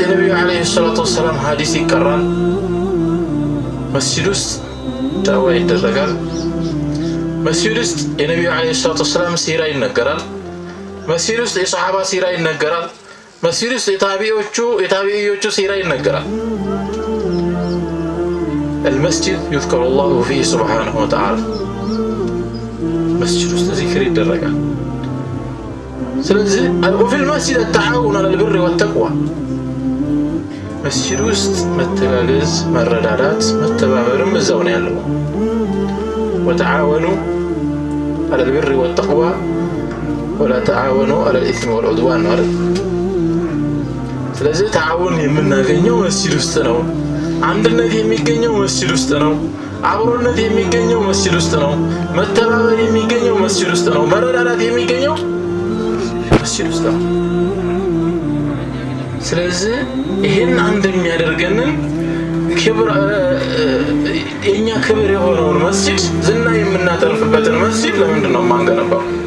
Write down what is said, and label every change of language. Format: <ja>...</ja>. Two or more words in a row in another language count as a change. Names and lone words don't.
<am>የነቢዩ</am> <ar>عليه الصلاة والسلام</ar> <am>ሐዲስ ይቀራል። መስጂድ ውስጥ ዳዋ ይደረጋል። መስጂድ ውስጥ የነቢዩ</am> <ar>عليه الصلاة والسلام</ar> <am>ሲራ ይነገራል። መስጂድ ውስጥ የሰሓባ ሲራ ይነገራል። መስጂድ ውስጥ የታቢዒዎቹ ሲራ ይነገራል።</am> <ar>المسجد يذكر الله فيه سبحانه وتعالى مسجد</ar> <am>ውስጥ ዚክር ይደረጋል። ስለዚህ</am> <ar>وفي المسجد التعاون على البر والتقوى</ar> <am>መስጂድ ውስጥ መተጋገዝ፣ መረዳዳት፣ መተባበርም እዛው ነው ያለው።</am> <ar>وتعاونوا على البر والتقوى ولا تعاونوا على الإثم والعدوان</ar> <am>ነው አይደል? ስለዚህ ተዓውን የምናገኘው መስጂድ ውስጥ ነው። አንድነት የሚገኘው መስጂድ ውስጥ ነው። አብሮነት የሚገኘው መስጂድ ውስጥ ነው። መተባበር የሚገኘው መስጂድ ውስጥ ነው። መረዳዳት የሚገኘው መስጂድ ውስጥ ነው። ስለዚህ ይሄን አንድ የሚያደርገንን ክብር የኛ ክብር የሆነውን መስጂድ ዝና የምናተርፍበትን መስጂድ ለምንድን ነው የማንገነባው?</am>